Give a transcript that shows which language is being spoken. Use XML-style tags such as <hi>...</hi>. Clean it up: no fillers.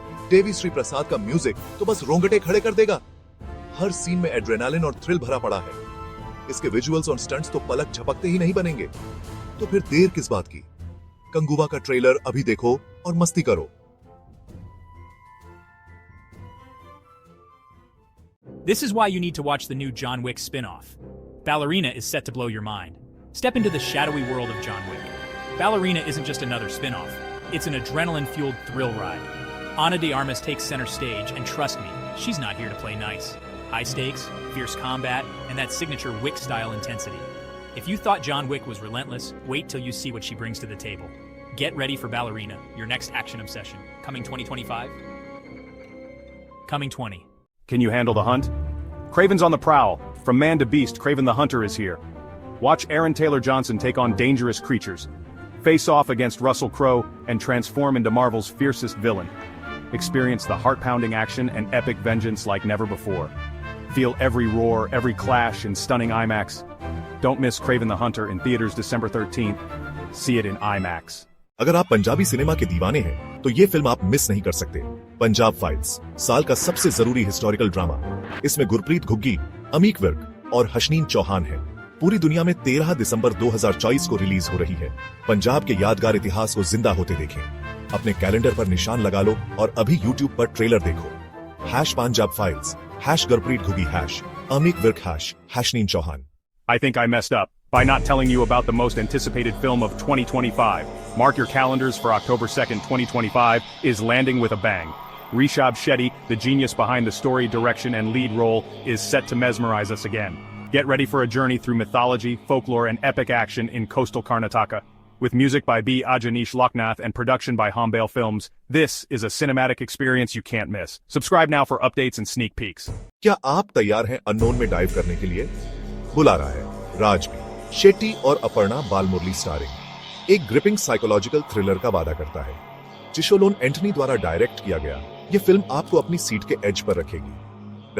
<hi>देवी श्री प्रसाद का म्यूजिक तो बस रोंगटे खड़े कर देगा। हर सीन में एड्रेनालिन और थ्रिल भरा पड़ा है। इसके विजुअल्स और स्टंट्स तो पलक झपकते ही नहीं बनेंगे। तो फिर देर किस बात की? कंगुवा का ट्रेलर अभी देखो और मस्ती करो।</hi> <en>This is why you need to watch the new John Wick spin-off. Ballerina is set to blow your mind. Step into the shadowy world of John Wick. Ballerina isn't just another spin-off. It's an adrenaline-fueled thrill ride. Ana de Armas takes center stage, and trust me, she's not here to play nice. High stakes, fierce combat, and that signature Wick-style intensity. If you thought John Wick was relentless, wait till you see what she brings to the table. Get ready for Ballerina, your next action obsession. Coming 2025? Coming 20. Can you handle the hunt? Kraven's on the prowl. From man to beast, Kraven the Hunter is here. Watch Aaron Taylor Johnson take on dangerous creatures, face off against Russell Crowe, and transform into Marvel's fiercest villain. Experience the heart-pounding action and epic vengeance like never before. Feel every roar, every clash in stunning IMAX. Don't miss Kraven the Hunter in theaters December 13th. See it in IMAX.</en> <hi>अगर आप Punjabi cinema के दीवाने हैं तो ये film आप miss नहीं कर सकते। पंजाब फाइल्स, साल का सबसे जरूरी हिस्टोरिकल ड्रामा। इसमें गुरप्रीत घुग्गी, अमीक विर्क और हशनीन चौहान हैं। पूरी दुनिया में 13 दिसंबर 2024 को रिलीज हो रही है। पंजाब के यादगार इतिहास को जिंदा होते देखें। अपने कैलेंडर पर निशान लगा लो और अभी YouTube पर ट्रेलर देखो। #Punjab files, #Gurpreet Ghuggi, #अमीक Virk, #हशनीन Chauhan.</hi> <en>I think I messed up by not telling you about the most anticipated film of 2025. Mark your calendars for October 2nd, 2025 is landing with a bang. Rishabh Shetty, the genius behind the story, direction, and lead role, is set to mesmerize us again. Get ready for a journey through mythology, folklore, and epic action in coastal Karnataka. With music by B. Ajanish Loknath and production by Hombale Films, this is a cinematic experience you can't miss. Subscribe now for updates and sneak peeks.</en> <hi>क्या आप तैयार हैं unknown में dive करने के लिए? बुला रहा है राजबी, शेट्टी और अपर्णा बालमुरली स्टारिंग। एक ग्रिपिंग साइकोलॉजिकल थ्रिलर का वादा करता है। चिशोलोन एंटनी द्वारा डायरेक्ट किया गया ये फिल्म आपको अपनी सीट के एज पर रखेगी।</hi>